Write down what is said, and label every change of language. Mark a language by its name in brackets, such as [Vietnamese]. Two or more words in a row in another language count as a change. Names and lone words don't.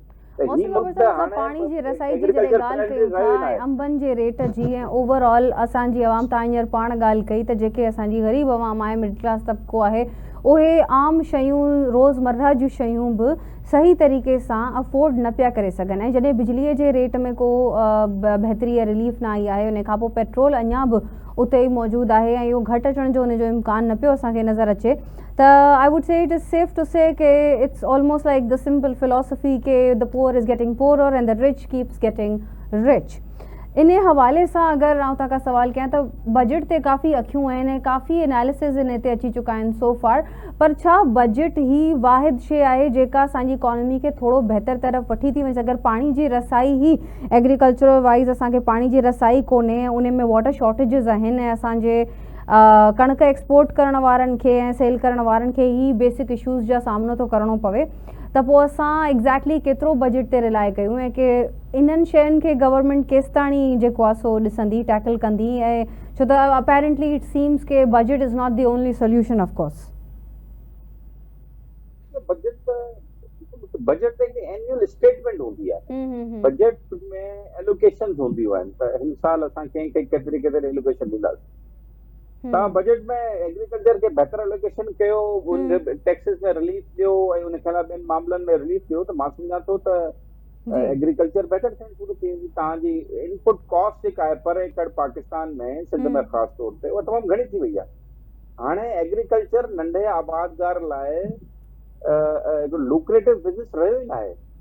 [Sindhi] मौसमी बाबा साहब असां पाणी जी रसाई जी जॾहिं ॻाल्हि कयूं था ऐं अंबनि जे रेट जी ऐं ओवरऑल असांजी आवाम तव्हां हींअर पाण ॻाल्हि कई त जेके असांजी ग़रीब आवाम आहे [English] middle class [Sindhi] तबिको आहे उहे आम शयूं रोज़मर्रा जूं शयूं बि सही तरीक़े सां अफोर्ड न पिया करे सघनि ऐं जॾहिं बिजलीअ जे रेट में को बहितरी या रिलीफ न आई आहे उन खां पोइ पेट्रोल अञा बि उते ई मौजूदु आहे ऐं इहो घटि अचण जो उनजो इम्कान न पियो असांखे नज़र अचे त [English] I would say it is safe to say that it's almost like the simple philosophy that the poor is getting poorer and the rich keeps getting rich [Sindhi] इन हवाले सां अगरि आउं तव्हां खां सवाल कयां त बजट ते काफ़ी अखियूं आहिनि ऐं काफ़ी एनालिसिस इन ते अची चुका आहिनि [English] so far [Sindhi] पर छा बजट ई वाहिद शइ आहे जेका असांजी इकॉनमी खे थोरो बहितर तरफ़ वठी थी वञे अगरि पाणी जी रसाई ई [English] agriculture wise [Sindhi] असांखे पाणी जी रसाई कोन्हे उन में [English] water shortages [Sindhi] आहिनि ऐं असांजे कणिक एक्सपोर्ट करण वारनि खे ऐं सेल करण वारनि खे ई [English] basic issues [Sindhi] जा सामनो थो करिणो पवे त पोइ असां एग्ज़ैक्टली केतिरो बजट ते रिलाए कयूं ऐं की इन्हनि शयुनि खे गवर्नमेंट केसि ताणी जेको आहे सो ॾिसंदी टैकल कंदी ऐं छो त [English] apparently it seems that budget is not the only solution of course [Sindhi] बजट त एनुअल स्टेटमेंट हूंदी आहे बजट में एलोकेशन्स हूंदियूं आहिनि त हिन साल असां कंहिंखे केतिरी केतिरी एलोकेशन ॾींदासीं तव्हां बजट में एग्रीकल्चर खे बहितर एलोकेशन कयो टैक्सिस में रिलीफ ॾियो ऐं उन खे ॿियनि मामलनि में रिलीफ ॾियो त मां सम्झां थो त एग्रीकल्चर बहितर थियणु शुरू थी वेंदी तव्हांजी [English] input cost [Sindhi] जेका आहे पर एकड़ पाकिस्तान में सिंध में ख़ासि तौर ते उहा तमामु घणी थी वई आहे हाणे एग्रीकल्चर नंढे आबादगार लाइ हिकु [English] lucrative business [Sindhi] रहियो ई न आहे